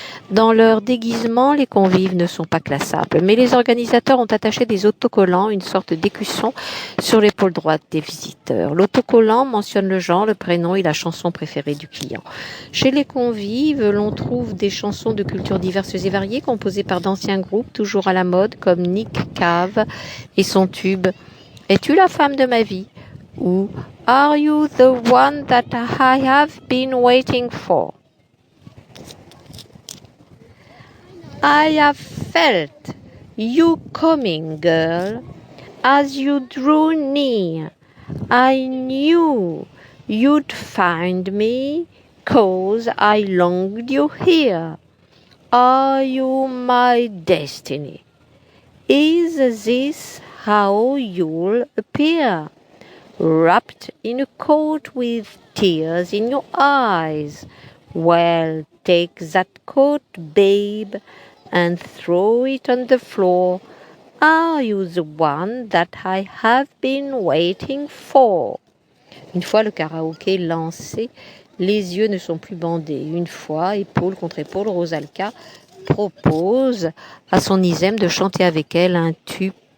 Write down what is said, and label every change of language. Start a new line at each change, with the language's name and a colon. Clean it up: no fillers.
French: Dans leur déguisement, les convives ne sont pas classables, mais les organisateurs ont attaché des autocollants, une sorte d'écusson, sur l'épaule droite des visiteurs. L'autocollant mentionne le genre, le prénom et la chanson préférée du client. Chez les convives, l'on trouve des chansons de cultures diverses et variées, composées par d'anciens groupes, toujours à la mode, comme Nick Cave et son tube « Es-tu la femme de ma vie ?»
English: ou Are you the one that I have been waiting for? I have felt you coming, girl, as you drew near. I knew you'd find me, 'cause I longed you here. Are you my destiny? Is this how you'll appear? Wrapped in a coat with tears in your eyes. Well, take that coat, babe, and throw it on the floor. Are you the one that I have been waiting for?
French: Une fois le karaoké lancé, les yeux ne sont plus bandés. Une fois, épaule contre épaule, Rosalka propose à son Isem de chanter avec elle un tube.